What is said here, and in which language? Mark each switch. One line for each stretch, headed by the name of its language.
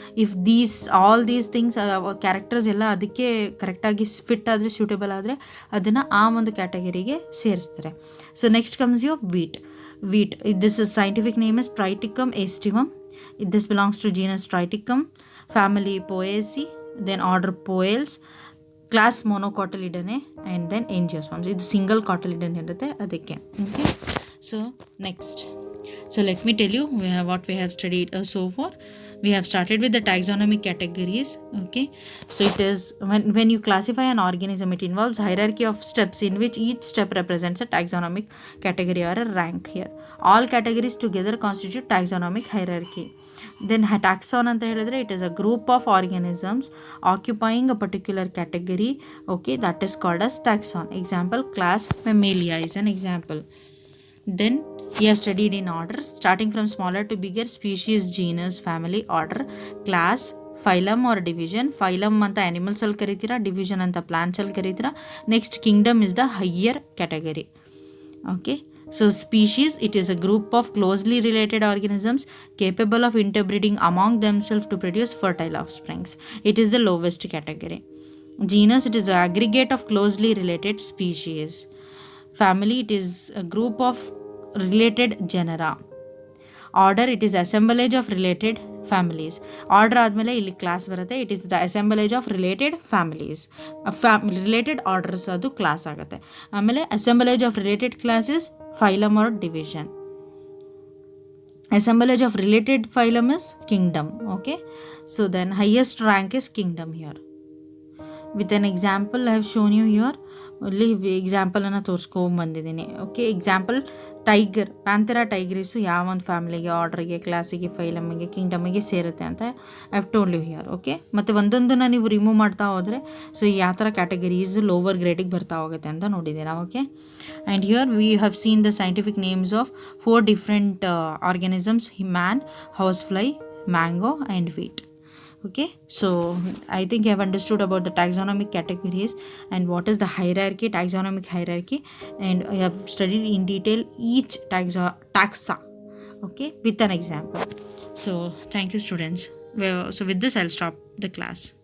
English: if all these things
Kannada: characters ಎಲ್ಲ ಅದಕ್ಕೆ ಕರೆಕ್ಟಾಗಿ ಫಿಟ್ ಆದರೆ, ಸೂಟೇಬಲ್ ಆದರೆ ಅದನ್ನು ಆ ಒಂದು ಕ್ಯಾಟಗರಿಗೆ ಸೇರಿಸ್ತಾರೆ.
English: So next comes you wheat. This scientific name is triticum aestivum. This belongs to genus Triticum, family Poaceae, then order Poales, class monocotyledonae and then angiosperms.
Kannada: ಇದು ಸಿಂಗಲ್ ಕಾಟಲಿಡನ್ ಇರುತ್ತೆ ಅದಕ್ಕೆ.
English: Okay, so next, so let me tell you what we have studied so far. We have started with the taxonomic categories. Okay, so it is when you classify an organism, it involves hierarchy of steps in which each step represents a taxonomic category or a rank. Here all categories together constitute taxonomic hierarchy. Then taxon
Kannada: anta helidre,
English: it is a group of organisms occupying a particular category. Okay, that is called as taxon. Example, class Mammalia is an example. Then we have studied in order, starting from smaller to bigger: species, genus, family, order, class, phylum or division.
Kannada: Phylum anta animals ಅಲ್ಲಿ ಕರೀತೀರಾ, division ಅಂತ plants ಅಲ್ಲಿ ಕರೀತೀರಾ.
English: Next, kingdom is the higher category. Okay, so species, it is a group of closely related organisms capable of interbreeding among themselves to produce fertile offsprings. It is the lowest category. Genus, it is an aggregate of closely related species. Family, it is a group of related genera. Order, it is assemblage of related families. Order
Kannada: ಆದಮೇಲೆ ಇಲ್ಲಿ class ಬರುತ್ತೆ.
English: It is the assemblage of related families. Related orders
Kannada: ಅದು class ಆಗುತ್ತೆ.
English: ಆಮೇಲೆ assemblage of related classes phylum or division. assemblage of related phylum is kingdom. Okay, so then highest rank is kingdom here. With an example I have shown you here.
Kannada: ಅಲ್ಲಿ ಎಕ್ಸಾಂಪಲನ್ನು ತೋರಿಸ್ಕೊಂಬಂದಿದ್ದೀನಿ. Okay, example tiger, ಪ್ಯಾಂಥೆರಾ ಟೈಗ್ರಿಸು ಯಾವ ಒಂದು ಫ್ಯಾಮಿಲಿಗೆ, ಆರ್ಡ್ರಿಗೆ, ಕ್ಲಾಸಿಗೆ, ಫೈಲಮ್ಗೆ, ಕಿಂಗ್ಡಮಿಗೆ ಸೇರುತ್ತೆ ಅಂತ
English: I have told you here.
Kannada: Okay, ಮತ್ತು ಒಂದೊಂದನ್ನು ನೀವು remove ಮಾಡ್ತಾ ಹೋದರೆ ಸೊ ಯಾವ ಥರ ಕ್ಯಾಟಗರೀಸ್ ಲೋವರ್ ಗ್ರೇಡಿಗೆ ಬರ್ತಾ ಹೋಗುತ್ತೆ ಅಂತ ನೋಡಿದ್ದೀರಾ.
English: Okay, and here we have seen the scientific names of 4 different organisms: man, housefly, mango and wheat. Okay, so I think you have understood about the taxonomic categories and what is the hierarchy, taxonomic hierarchy, and I have studied in detail each taxa, okay, with an example. So thank you, students. So with this I'll stop the class.